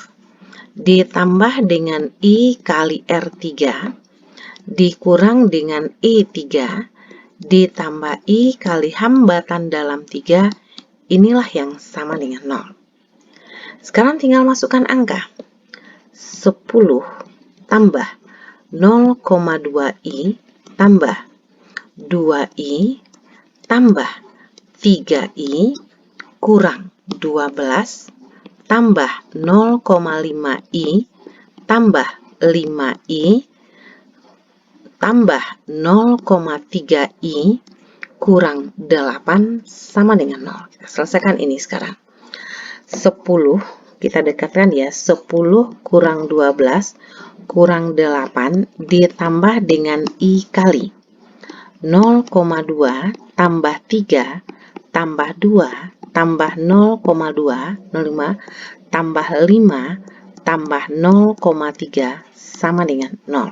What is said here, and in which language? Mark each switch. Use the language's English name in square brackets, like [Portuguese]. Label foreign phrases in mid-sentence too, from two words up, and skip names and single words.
[Indonesian] Ditambah dengan I kali R3 dikurang dengan E3 ditambah I kali hambatan dalam 3, inilah yang sama dengan 0. Sekarang tinggal masukkan angka. 10 tambah 0,2I tambah 2I tambah 3I kurang 12 tambah 0,5I tambah 5I tambah 0,3I kurang 8 sama dengan 0. Kita selesaikan ini sekarang. 10, kita dekatkan ya, 10 kurang 12 kurang 8 ditambah dengan I kali 0,2 tambah 3 tambah 2 tambah 0,2, 0,5 tambah 5 tambah 0,3 sama dengan 0.